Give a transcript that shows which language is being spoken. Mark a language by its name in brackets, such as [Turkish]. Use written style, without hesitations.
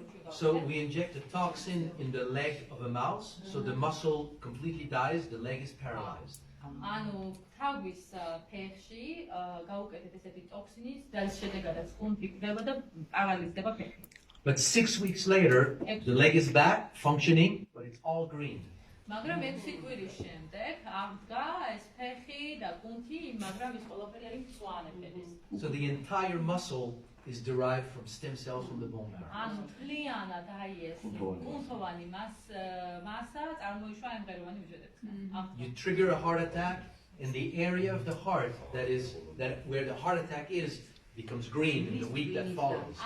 [English] So we inject a toxin in the leg of a mouse, so the muscle completely dies, the leg is paralyzed. [Georgian] ანუ თავის ფეხში გაუკეთეთ ესეთი ტოქსინის და შედეგადაც კუნთი გდება და პარალიზდება ფეხი. [English] But 6 weeks later, the leg is back, functioning, but it's all green. [Georgian] მაგრამ 6 კვირის შემდეგ აღდგა ეს ფეხი და კუნთი, მაგრამ ის ყველაფერი არის მწვანე ფერის. [English] So the entire muscle is derived from stem cells from the bone marrow. [Georgian] ანუ მთლიანად აი ეს კუნთოვანი მასა წარმოიშვა ამ ღეროვანი უჯრედებისგან. [English] You trigger a heart attack, and the area of the heart that where the heart attack is becomes green in the week that follows.